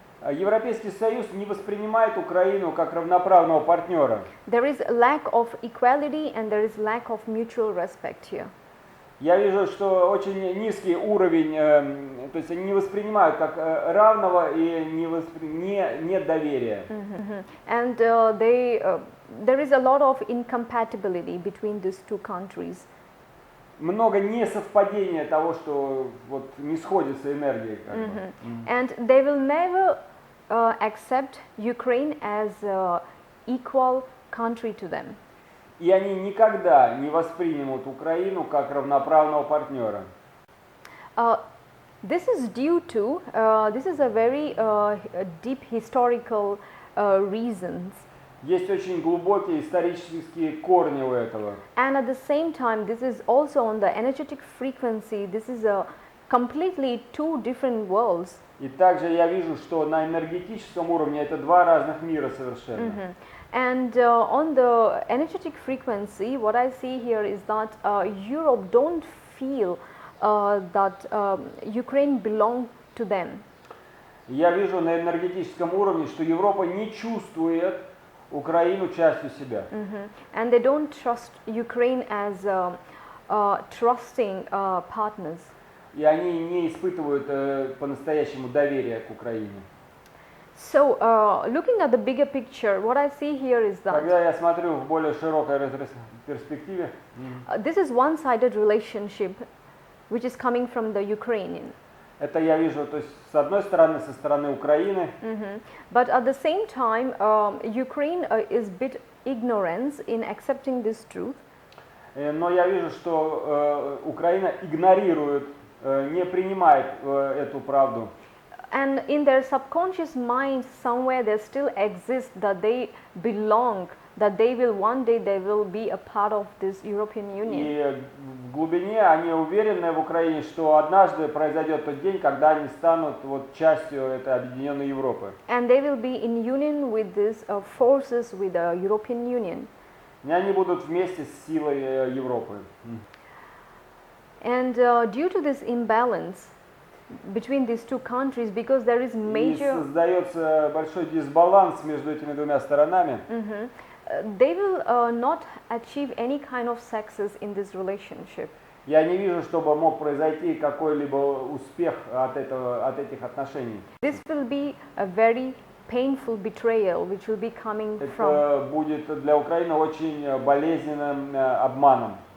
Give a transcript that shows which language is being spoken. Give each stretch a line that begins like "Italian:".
Russian: Европейский Союз не воспринимает Украину как равноправного партнера.
English: There is a lack of equality and there is lack of mutual respect here.
Russian: Я вижу, что очень низкий уровень, то есть они не воспринимают как равного и нет доверия.
English: And there is a lot of incompatibility between these two countries.
Russian: Много несовпадения того, что вот не сходятся энергии. Как бы.
English: And they will never accept Ukraine as an equal country to them.
Russian: И они никогда не воспримут Украину как равноправного партнера.
English: This is due to, this is a very deep historical reasons.
Russian: Есть очень глубокие исторические корни у этого.
English: And at the same time, this is also on the energetic frequency, this is a completely two different worlds.
Russian: И также я вижу, что на энергетическом уровне это два разных мира совершенно.
English: And on the energetic frequency, what I see here is that Europe don't feel that Ukraine belongs to them.
Russian: Я вижу на энергетическом уровне, что Европа не чувствует Украину частью себя.
English: And they don't trust Ukraine as trusting partners.
Russian: И они не испытывают по-настоящему доверия к Украине.
English: So, looking at the bigger picture, what I see here is that
Russian: Когда я смотрю в более широкой перспективе,
English: this is one-sided relationship, which is coming from the Ukrainian.
Russian: это я вижу, то есть с одной стороны, со стороны Украины,
English: But at the same time, Ukraine is bit ignorance in accepting this truth.
Russian: но я вижу, что Украина игнорирует, не принимает эту правду.
English: And in their subconscious mind, somewhere there still exists that they belong, that they will one day they will be a part of this European Union.
Russian: И в глубине они уверены в Украине, что однажды произойдет тот день, когда они станут вот частью этой объединенной Европы.
English: And they will be in union with these forces with the European Union.
Russian: И они будут вместе с силой Европы.
English: And due to this imbalance between these two countries, because there is
Russian: И
English: major,
Russian: создается большой дисбаланс между этими двумя сторонами.
English: they will not achieve any kind of success in this relationship.
Russian: Я не вижу, чтобы мог произойти какой-либо успех от этих отношений.
English: This will be a very painful betrayal, which will be coming from.
Russian: Это будет для Украины очень болезненным обманом,